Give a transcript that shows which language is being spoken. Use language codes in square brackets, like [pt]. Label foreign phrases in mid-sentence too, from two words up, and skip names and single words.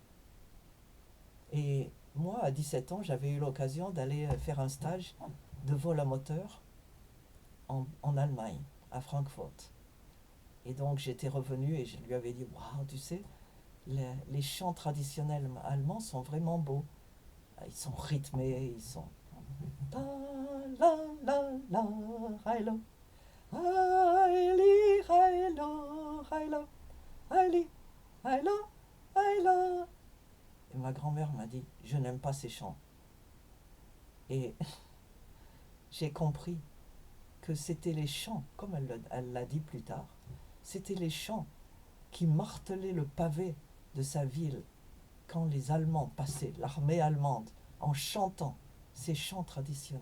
[fr] Et moi, à 17 ans, j'avais eu l'occasion d'aller faire un stage de vol à moteur en Allemagne, à Francfort. Et donc j'étais revenu et je lui avais dit, waouh, tu sais, les chants traditionnels allemands sont vraiment beaux. Ils sont rythmés, ils sont... La la la, heilo, heili, heilo, heilo, heili, heilo, heilo. Et ma grand-mère m'a dit, je n'aime pas ces chants. Et j'ai compris que c'était les chants, comme elle l'a dit plus tard, c'était les chants qui martelaient le pavé de sa ville quand les Allemands passaient, l'armée allemande, en chantant ces chants traditionnels.